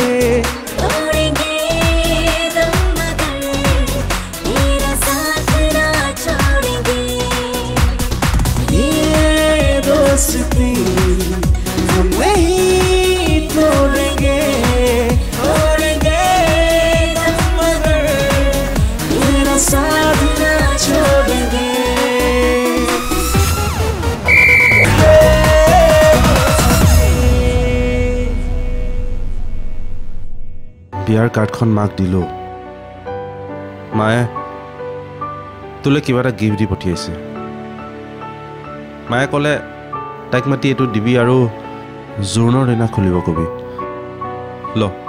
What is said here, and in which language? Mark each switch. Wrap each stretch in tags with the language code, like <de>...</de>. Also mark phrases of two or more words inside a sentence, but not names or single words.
<hi>दम मगर तेरा साथ ना छोड़ेंगे ये दोस्ती हम नहीं तोड़ेंगे दम मगर तेरा साथ ना छोड़ेंगे</hi> <as>বিয়াৰ কাৰ্ডখন মাক দিলো মায়ে তোলে কিবা এটা গিফ্ট দি পঠিয়াইছে মায়ে ক'লে তাইক মাতি এইটো দিবি আৰু জোৰোণৰ দিনা খুলিব কবি ল</as>